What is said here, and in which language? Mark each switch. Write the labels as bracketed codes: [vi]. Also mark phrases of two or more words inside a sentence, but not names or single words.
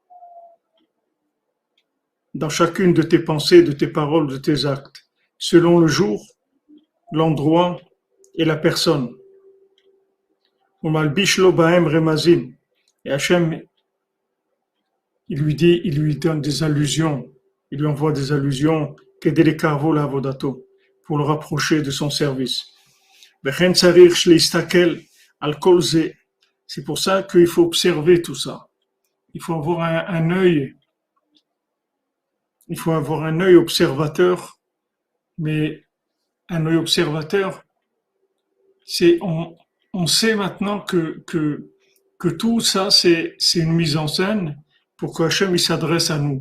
[fr] Dans chacune de tes pensées, de tes paroles, de tes actes, selon le jour, l'endroit et la personne. Et Hachem, il lui donne des allusions, il lui envoie des allusions [he] כדי לקרבו לעבודתו, [fr] pour le rapprocher de son service. [he] וכן צריך להסתכל על כל זה. [fr] C'est pour ça qu'il faut observer tout ça. Il faut avoir un œil. Il faut avoir un œil observateur, mais un œil observateur, c'est on sait maintenant que tout ça c'est une mise en scène pour que Hachem il s'adresse à nous.